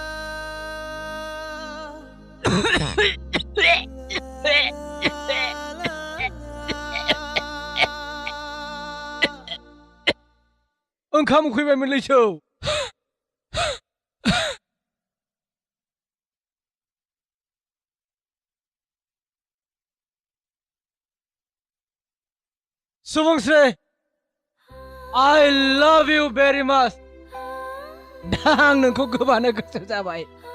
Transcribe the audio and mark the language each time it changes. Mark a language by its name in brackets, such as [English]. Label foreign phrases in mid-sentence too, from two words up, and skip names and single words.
[Bodo] ओंखाम उखैबायमोन लैसौ सुबुंस्रि [English] I love you very much [Bodo] दा आं नोंखौ गोबानो गोसो जाबाय